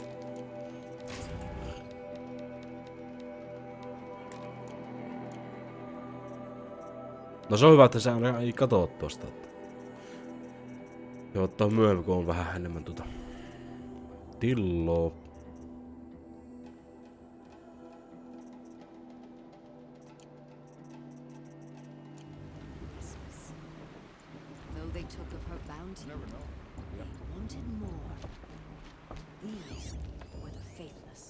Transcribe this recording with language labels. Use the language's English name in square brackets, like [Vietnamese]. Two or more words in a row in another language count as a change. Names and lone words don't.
[Finnish] No se on hyvä, että sä ei katoo tosta. Ja ottaa myöhemmin, kun on vähän enemmän tilloa. [English] though they took of her bounty, they wanted more. These were the faithless.